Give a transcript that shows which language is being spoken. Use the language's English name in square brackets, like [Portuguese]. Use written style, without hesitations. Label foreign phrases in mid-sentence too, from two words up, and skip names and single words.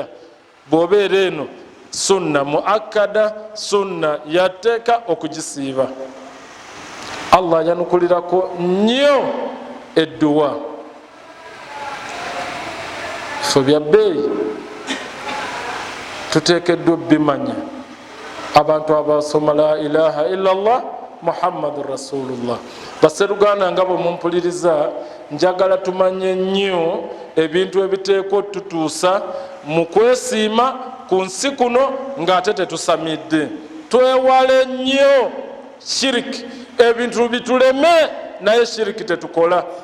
[Ganda] Bw'obeera eno [Arabic] سنة مؤكدة, [Ganda] sunna yateeka okugisiiba. Allah yanukulirako nnyo edduwa. Ffe byabbeeyi tuteekeddwa bimanya. Abantu abasoma [Arabic] لا إله إلا الله محمد رسول الله. [Ganda] Baseruganda nga bwe mumpuliriza, njagala tumanye nnyo ebintu ebiteekwa otutuusa mu kwesiima ku nsi kuno ng'ate tetusamidde. Twewale nnyo shiriki, ebintu bituleme naye shiriki tetukola.